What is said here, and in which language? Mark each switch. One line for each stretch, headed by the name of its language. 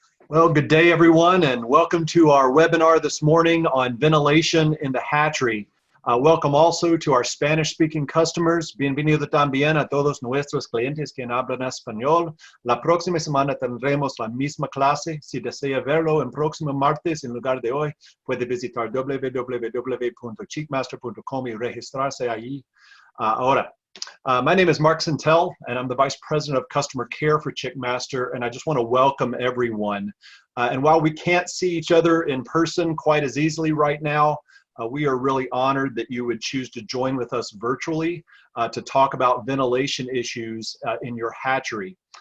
English: Well, good day, everyone, and welcome to our webinar this morning on ventilation in the hatchery. Welcome also to our Spanish-speaking customers.
Spanish: Bienvenido también a todos nuestros clientes que hablan español. La próxima semana tendremos la misma clase. Si desea verlo en próximo martes en lugar de hoy, puede visitar www.chickmaster.com y registrarse allí ahora.
English: My name is Mark Sintel, and I'm the Vice President of Customer Care for Chickmaster, and I just want to welcome everyone. And while we can't see each other in person quite as easily right now, we are really honored that you would choose to join with us virtually to talk about ventilation issues in your hatchery.